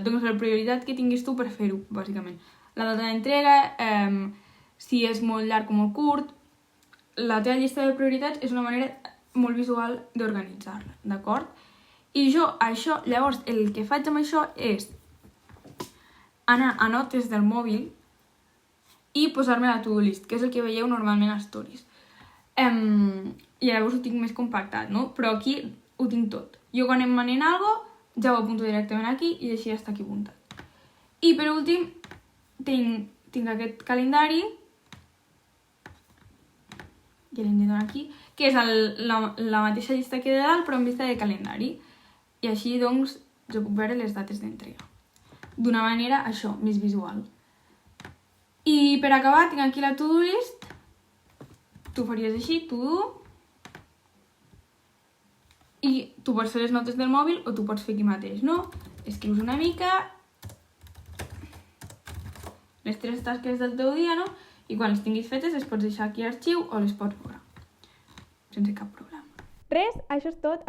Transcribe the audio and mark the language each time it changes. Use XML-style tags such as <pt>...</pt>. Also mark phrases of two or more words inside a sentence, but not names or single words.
<ca>Doncs la prioritat que tinguis tu per fer-ho, bàsicament. La data d'entrega, si és molt llarg o molt curt, la teva llista de prioritats és una manera molt visual d'organitzar-la, d'acord? I jo, això, llavors, el que faig amb això és anar a notes del mòbil i posar-me a la</ca> <en>to-do list,</en> <ca>que és el que veieu normalment a Stories. I llavors ho tinc més compactat, no? Però aquí ho tinc tot. Jo quan em manen alguna cosa, ja ho apunto directament aquí i així ja està aquí apuntat. I per últim, tinc aquest calendari, que l'hem de donar aquí, que és la mateixa llista que de dalt, però en vista de calendari. I així, doncs, jo puc veure les dates d'entrega. D'una manera, això, més visual. I per acabar, tinc aquí la</ca> <en>to-do list.</en> <ca>Tu faries així, to-do. I tu pots fer les notes del mòbil o tu pots fer aquí mateix, no? Escrius una mica les 3 tasques del teu dia, no? I quan les tinguis fetes les pots deixar aquí a arxiu o les pots veure. Sense cap problema. Res, això és tot.</ca>